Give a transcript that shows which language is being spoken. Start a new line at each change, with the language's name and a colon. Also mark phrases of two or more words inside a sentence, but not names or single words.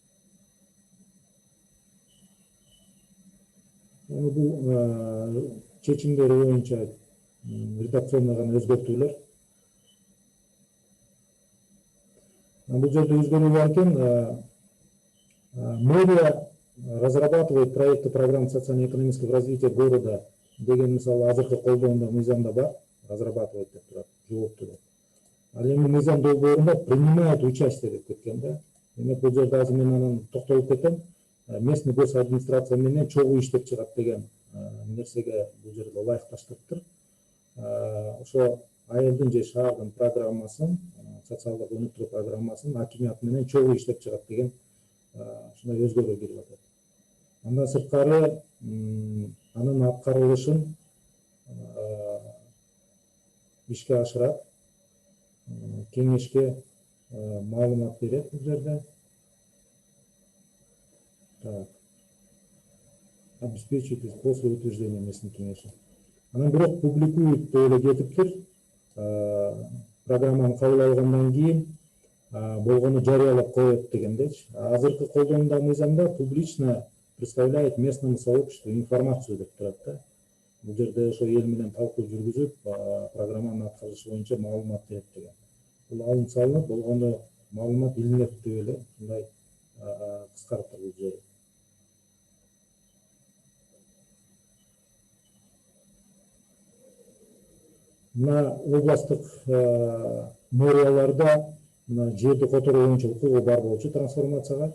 Kyrgyz: Эми бул чечимдери боюнча редакционный гана өзгөртүүлөр. Бул жерде өзгөрүү бар экен.
Russian: Мэрия разрабатывает проекты программ социально-экономического развития города
Kyrgyz: деген мисалы азыркы колдонууда мыйзамда бар, разрабатывать деп турат, жоопту деп. Ал эми мыйзам долбоорунда
Russian: принимает участие
Kyrgyz: деп кеткен да. Демек бул жерде азыр мен анан токтолуп кетем.
Russian: Местный госадминистрация
Kyrgyz: менен чогуу иштеп чыгат деген нерсеге бул жерде ылайыкташтырыптыр. Ошо айылдын же шаардын программасын, социалдык өнүктүрүү программасын акимият менен чогуу иштеп чыгат деген ушундай өзгөрүү кирип атат. Андан сырткары анын аткарылышын ишке ашырат, кеңешке маалымат берет бул жерде. Так.
Russian: Обеспечивает после утверждения местной кеңеши.
Kyrgyz: Анан бирок публикует деп эле кетиптир. Программаны кабыл алгандан кийин болгону жарыялап коет дегендечи. Азыркы колдонууда мыйзамда
Russian: публично представляет местному сообществу информацию
Kyrgyz: деп турат да. Бул жерде ошо эл менен талкуу жүргүзүп, программанын аткарышы боюнча маалымат берет деген. Бул алынып салынып, болгону маалымат илинет деп эле мындай кыскартып бул жери. Мына областтык мэрияларда мына жерди которуу боюнча укугу бар болчу трансформацияга.